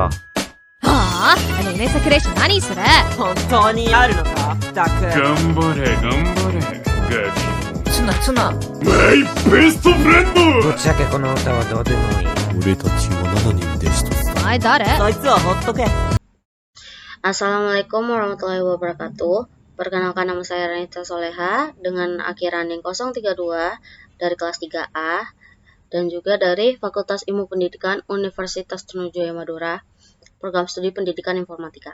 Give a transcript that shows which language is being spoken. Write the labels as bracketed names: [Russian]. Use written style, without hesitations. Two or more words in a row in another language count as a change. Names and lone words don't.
[Japanese] はあ、ねえねえ桜井市何それ。本当にあるのかダク。頑張れ頑張れガキ。ツナ [English] My best friend. [Japanese] ぶっちゃけこの歌はどうでもいい。俺たちは7人で一つだ。お前誰。そいつはほっとけ。 [Arabic] السلام عليكم ورحمة الله وبركاته. [Indonesian] Perkenalkan, nama saya Ranita Soleha dengan akhi running 032 dari kelas 3A dan juga dari Fakultas Ilmu Pendidikan Universitas Trunajaya Madura, program studi Pendidikan Informatika.